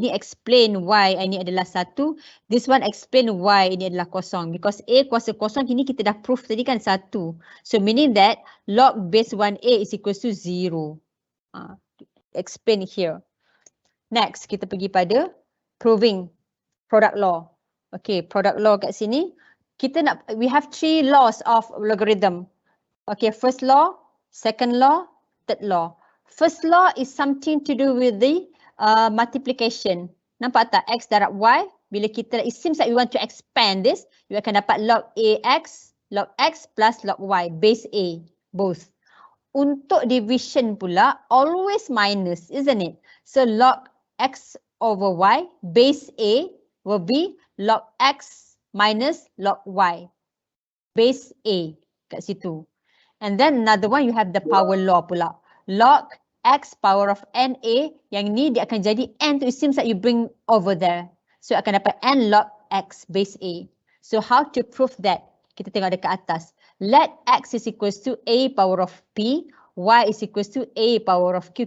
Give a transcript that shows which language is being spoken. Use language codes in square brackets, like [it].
[ms] Ni explain why ini adalah 1. [en] This one explain why [ms] ini adalah kosong. Because A kuasa kosong, ini kita dah proof tadi kan 1. [en] So meaning that log base 1A is equals to 0. Explain here. [ms] Next, kita pergi pada [en] proving product law. Okay, product law kat sini. We have 3 laws of logarithm. Okay, first law, second law, third law. First law is something to do with the multiplication. [ms] Nampak tak? X darab Y. Bila kita, [en] it seems like we want to expand this, you akan dapat log AX, log X plus log Y, base A, both. [ms] Untuk division pula, [en] always minus, isn't it? So log X over Y, base A will be log X minus log Y, base A kat situ. And then another one, you have the power law pula. Log X power of NA, [ms] yang ni dia akan jadi N tu, [en] it seems like you bring over there. [ms] So akan dapat N log X base A. [en] So how to prove that? [ms] Kita tengok dekat atas. [en] Let X is equals to A power of P, Y is equals to A power of Q.